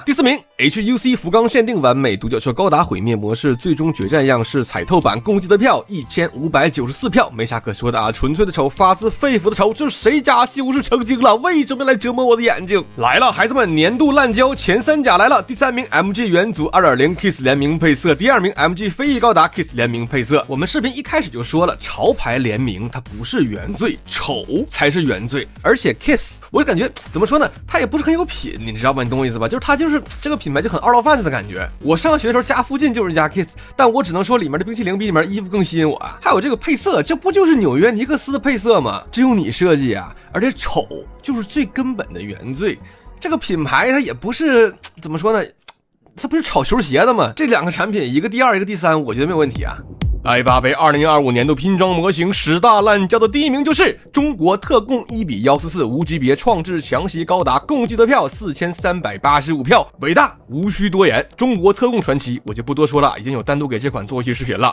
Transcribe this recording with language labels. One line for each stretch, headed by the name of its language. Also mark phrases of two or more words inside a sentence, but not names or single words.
Chinese: 第4名 HUC 福岡限定完美獨角獸高達毀滅模式最終決戰樣式彩透版，共計得票1594票，沒啥可說的啊，純粹的醜，發自肺腑的醜，這誰家修士成精了？為什麼來折磨我的眼睛？來了，孩子們，年度爛膠前3甲來了。第3名 MG 元祖 2.0 Kiss 聯名配色，第2名 MG 飛翼高達 Kiss 聯名配色。我們視頻一開始就說了，潮牌聯名它不是原罪，醜才是原罪。而且 Kiss 我就感覺怎麼說呢，它也不是很有品，你知道吧？你懂我意思吧？就是它就是這個品牌就很二道販子的感覺。我上學的時候家附近就是一家 Kiss， 但我只能說裡面的冰淇淋比裡面衣服更吸引我啊。還有這個配色，這不就是紐約尼克斯的配色嗎？只有你設計啊，而且醜就是最根本的原罪。這個品牌它也不是怎麼說呢，它不是炒球鞋的嗎？這2個產品一個第2一個第3，我覺得沒有問題啊。 iPad 2025年度拼裝模型10大爛交的第一名就是中國特供1:144無級別創制強襲高達，共計得票4385票，偉大無需多言。中國特供傳奇我就不多說了，已經有單獨給這款做一期視頻了。